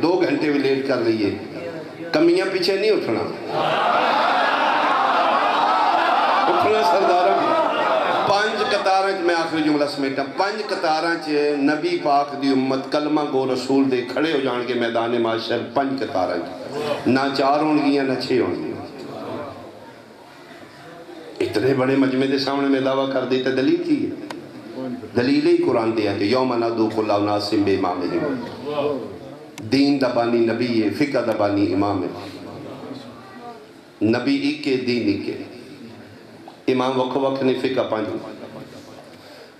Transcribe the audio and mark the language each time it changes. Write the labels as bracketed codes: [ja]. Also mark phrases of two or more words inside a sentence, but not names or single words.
[pa] 2 گھنٹے بھی لیٹ کر لئیے، کمیاں پیچھے نہیں اٹھنا. اٹھنا سردارہ 5 قطاراں میں آخری جملہ سمیٹا. 5 قطاراں نبی پاک دی امت کلمہ گو رسول دے کھڑے ہو جان کے میدان معاشر. 5 قطاراں نہ 4 ہون گیاں نہ 6 ہون گیاں. اتنے بڑے مجمع دے سامنے میں دعویٰ کر دیتا. دلیل کی ہے؟ دلیل ہی قرآن دیا کہ [ar] یوم ندعو کل اناس بامامہم. [pa] دین دا بانی نبی ہے، فقہ دا بانی امام ہے. نبی ایک کے دین ایک کے، امام وقت وقت نے فقہ 5.